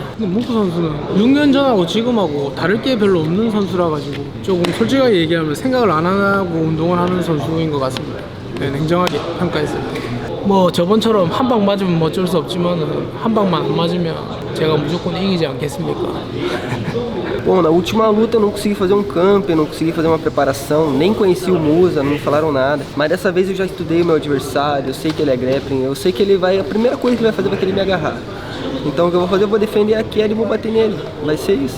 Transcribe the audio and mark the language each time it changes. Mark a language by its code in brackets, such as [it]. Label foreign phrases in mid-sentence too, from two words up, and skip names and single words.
[ko] 근데 뭉크 선수는 6년 전하고 지금하고 다를 게 별로 없는 선수라 가지고 조금 솔직하게 얘기하면 생각을 안 하고 운동을 하는 선수인 것 같습니다. 네, 냉정하게 평가했을 때. 뭐 저번처럼 한 방 맞으면 어쩔 수 없지만 한 방만 안 맞으면 제가 무조건 이기지 않겠습니까? [pt] Bom, na última luta eu não consegui fazer um camp, eu não consegui fazer uma preparação, nem conheci o Musa, não me falaram nada. Mas dessa vez eu já estudei o meu adversário, eu sei que ele é grappling, eu sei que ele vai, a primeira coisa que ele vai fazer vai querer me agarrar. Então o que eu vou fazer, eu vou defender a queda e vou bater nele, vai ser isso.